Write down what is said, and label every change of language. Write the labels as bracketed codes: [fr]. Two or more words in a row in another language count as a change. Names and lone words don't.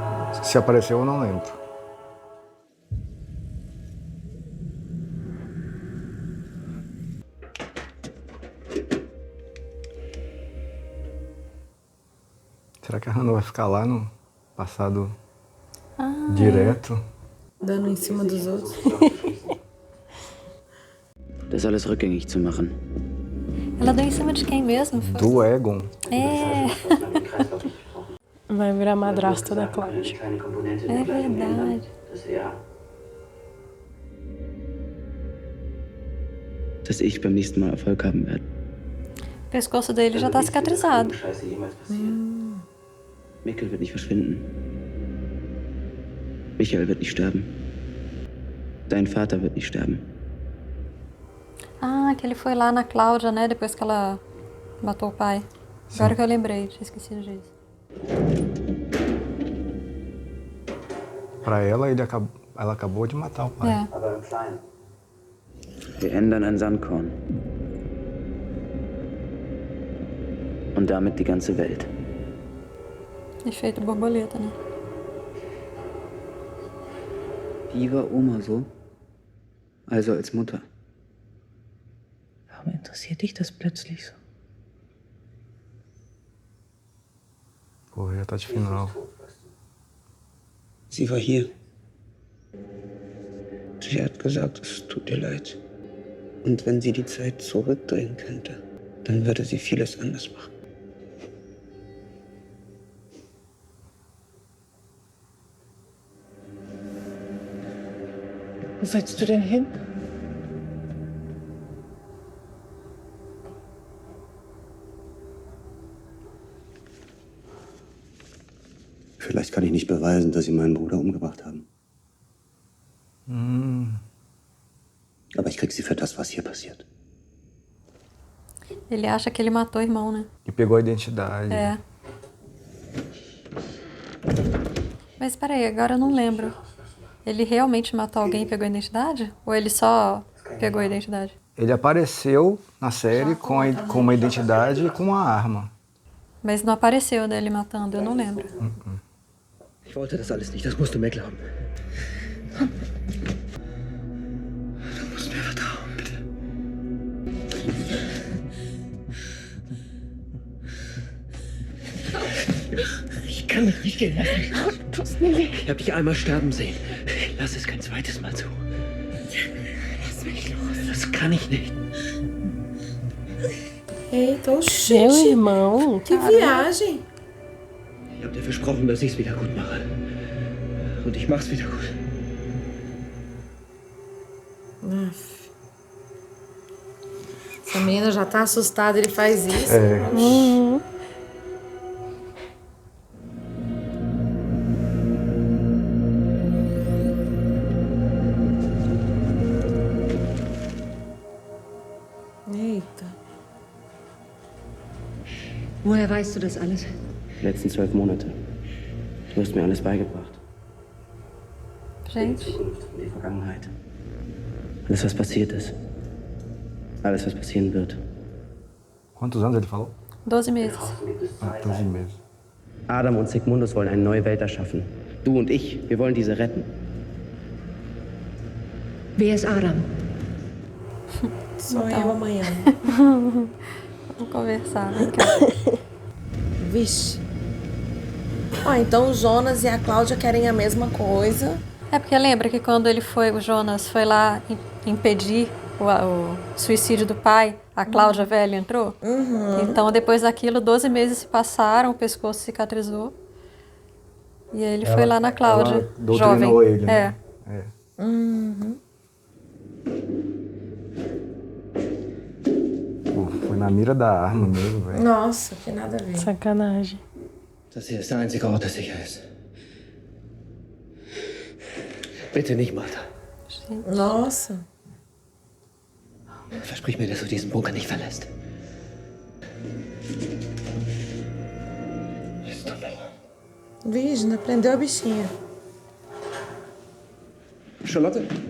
[pt] Se apareceu, eu não lembro. Será que a Hannah vai ficar lá no passado direto? Dando em cima dos outros. [de] Das alles rückgängig zu machen. [pt] Ela deu em cima de quem mesmo? Do Egon. É, Vai virar madrasta da Cláudia. é verdade. [de] Dass ich beim nächsten Mal Erfolg haben werde. [pt] O pescoço dele já tá cicatrizado. [de] Mikkel wird nicht verschwinden. Michael wird nicht sterben. Dein Vater wird nicht sterben. [pt] Ah, que ele foi lá na Cláudia, né? Depois que ela matou o pai. Agora que eu lembrei, tinha esquecido disso. Pra ela, ela acabou de matar o pai. É. [de] Wir ändern ein Sandkorn. Und damit die ganze Welt. [pt] Efeito borboleta, né? [de] Wie war Oma so? Also als Mutter. Warum interessiert dich das plötzlich so? [pt] Pô, já tá de final. [de] Sie war hier. Sie hat gesagt, es tut ihr leid. Und wenn sie die Zeit zurückdrehen könnte, dann würde sie vieles anders machen. Wo willst du denn hin? Vielleicht kann ich nicht beweisen, dass Sie meinen Bruder umgebracht haben. Aber ich krieg Sie für das, was hier passiert. [pt] Ele acha que ele matou o irmão, né? E pegou a identidade. É. Mas peraí, agora eu não lembro. Ele realmente matou alguém e pegou a identidade? Ou ele só pegou a identidade? Ele apareceu na série com uma identidade e com uma arma. Mas não apareceu dele matando, eu não lembro. [de] Ich wollte das alles nicht, das musst du mir glauben. Du musst mir vertrauen, bitte. Ich kann dich nicht gehen lassen. Tut's mir weh. Ich hab dich einmal sterben sehen. Lass es kein zweites Mal zu. Lass mich los. Das kann ich nicht. [pt] Eita, Meu oxente. irmão. Que viagem. [de] Ich hab dir versprochen, dass ich's wieder gut mache. Und ich mach's wieder gut. [pt] Aff. Essa menina já tá assustada, ele faz isso. Eita. [de] Woher weißt du das alles? Die letzten 12 Monate. Du hast mir alles beigebracht. Die [pt] Gente, [de] Zukunft und die Vergangenheit. Alles, was passiert ist. Alles, was passieren wird. [pt] Quantos anos ele falou? 12 meses. 12 meses. [de] Adam und Sigmundus wollen eine neue Welt erschaffen. Du und ich, wir wollen diese retten. Wer ist Adam? [pt] Sou eu amanhã. Vamos conversar, vem cá. Vixe. Ó, então o Jonas e a Cláudia querem a mesma coisa. É porque lembra que quando o Jonas foi lá impedir o suicídio do pai, a Cláudia velha entrou? Então depois daquilo, 12 meses se passaram, o pescoço cicatrizou. E aí ele foi lá na Cláudia, ela doutrinou jovem. ele, né? É. Pô, foi na mira da arma mesmo, velho. Nossa, que nada a ver. Sacanagem. [de] Das hier ist der einzige Ort, der sicher ist. Bitte nicht, Martha. [pt] Nossa. [de] Versprich mir, dass du diesen Bunker nicht verlässt. Ist doch noch. [pt] Vixe, ainda prendeu a bichinha. Charlotte?